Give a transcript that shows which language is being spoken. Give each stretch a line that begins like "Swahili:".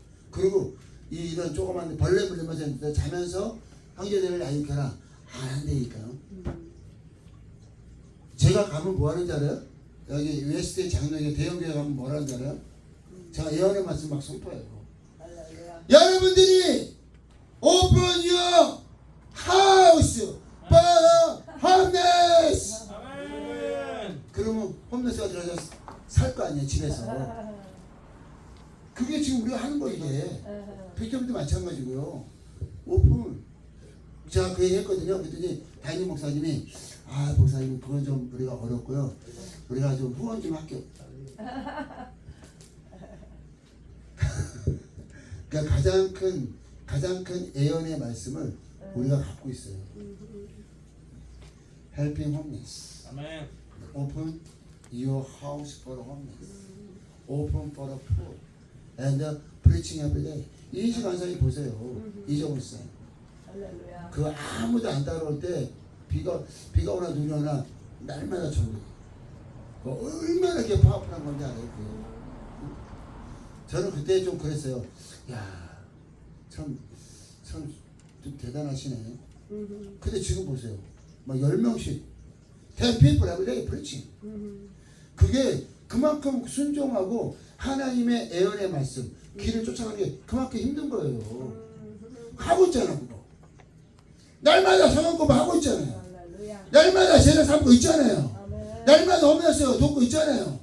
Korean: 그리고 이런 조그만 벌레 물리면서 자면서 형제들을 야유켜라. 안 한다니까요. 제가 가면 뭐 하는지 알아요? 여기 웨스트 장로에 대형교회 가면 뭐 하는지 알아요? 제가 예언의 말씀 막 선포해요. 여러분들이
English: open your house for homeless.
Korean: 그러면 홈레스가 들어가서 살 거 아니에요, 집에서. 그게 지금 우리가 하는 거 이게. 예. 빅토리도 마찬가지고요. 오픈. 제가 그 얘기 했거든요. 그랬더니 다인님 목사님이 아 목사님 그건 좀 우리가 어렵고요. 우리가 좀 후원 좀 할게요. 그러니까 가장 큰 예언의 말씀을 우리가 갖고 있어요.
English: Helping homeless.
Korean: 아멘.
English: Open your house for homeless. Open for the poor. And preaching every day.
Korean: 이인식 간사님 보세요. 이정훈 씨. 할렐루야. 그 아무도 안 따라올 때 비가 오나 눈이 오나 날마다 전도. 그 얼마나 그게 파워풀한 건지 알아요. 그게. 저는 그때 좀 그랬어요. 야, 좀 대단하시네. 근데 지금 보세요. 막 10명씩
English: 10 people every day preaching.
Korean: 그게 그만큼 순종하고 하나님의 애언의 말씀 길을 쫓아가는 게 그만큼 힘든 거예요. 하고 있잖아 그거. 날마다 성경공부 하고 있잖아요. 할렐루야. 날마다 제자 삼고 있잖아요. 아멘. 날마다 홈레스 돕고 있잖아요.